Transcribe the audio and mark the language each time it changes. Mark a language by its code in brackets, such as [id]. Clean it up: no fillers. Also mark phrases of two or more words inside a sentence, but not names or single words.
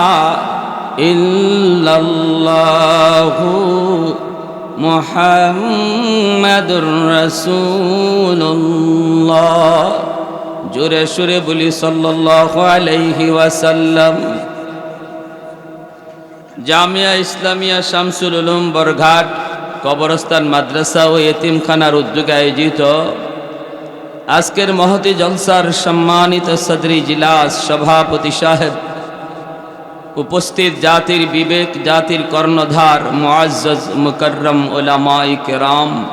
[ar] الا اللہ محمد رسول اللہ [ur] جورے شورے [bn] بولی [ar] صلی اللہ علیہ وسلم [bn] জামিয়া ইসলামিয়া শামসুল উলুম বরঘাট কবরস্থান মাদ্রাসা ও এতিমখানার উদ্যোগে আয়োজিত আজকের মহতি জলসার সম্মানিত সদরি জিলাস সভাপতি সাহেব, উপস্থিত জাতির বিবেক, জাতির কর্ণধার মুআজ্জাজ মুকররম উলামায়ে কেরাম,